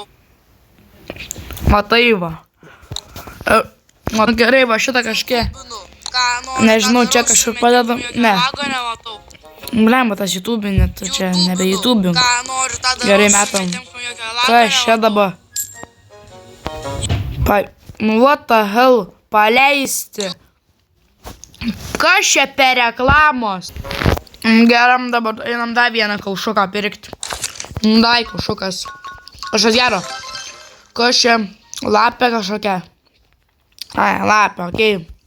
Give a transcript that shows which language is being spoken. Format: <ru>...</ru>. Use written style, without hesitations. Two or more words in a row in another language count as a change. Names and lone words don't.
<lt>Matai, va. Gerai, va šitą kažkiek. Nežinau, čia kažkur padedam. Ne. Blemba, tas YouTube, net čia nebe YouTube. Gerai, metam. Kas čia dabar?</lt> <en>What the hell?</en> <lt>Paleisti. Kas čia per reklamos? Geram, dabar einam dar vieną kaušuką pirkti. Dai kaušukas. Kažkas gero. Kas čia? Lapė kažkokia. Ai, lapė, okei.</lt>